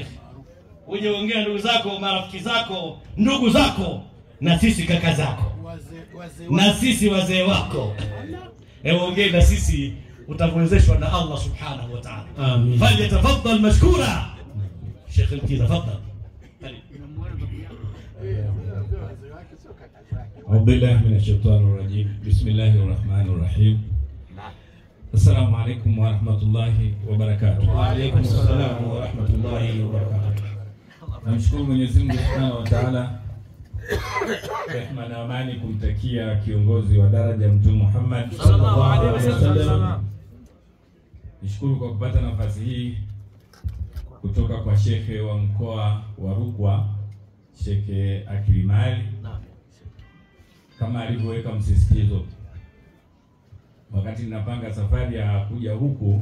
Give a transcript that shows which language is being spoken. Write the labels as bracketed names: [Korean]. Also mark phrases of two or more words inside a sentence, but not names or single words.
[Swahili] Uje ongea ndugu zako, marafiki zako, ndugu zako na sisi kaka zako. Na sisi wazee wako. Ongea na sisi utawezeshwa na [Arabic] الله سبحانه وتعالى. [Swahili] Amin. [Arabic] فليتفضل مشكورا. [Swahili] Sheikh Mkiza tafadhali. [Arabic] أعوذ بالله من الشيطان الرجيم بسم الله الرحمن الرحيم السلام عليكم ورحمة الله وبركاته. وعليكم السلام ورحمة الله وبركاته. [Swahili] Namshukuru Mwenyezi Mungu [Arabic] سبحانه وتعالى, [Swahili] rehema na amani kumtakia kiongozi wa daraja Mtume Muhammad [Arabic] صلى الله عليه وسلم. [Swahili] Nishukuru kwa kupata nafasi hii kutoka kwa shekhe wa mkoa wa Rukwa, Shekhe Akilimali, kama alivyoweka msisitizo wakati ninapanga safari ya kuja huku.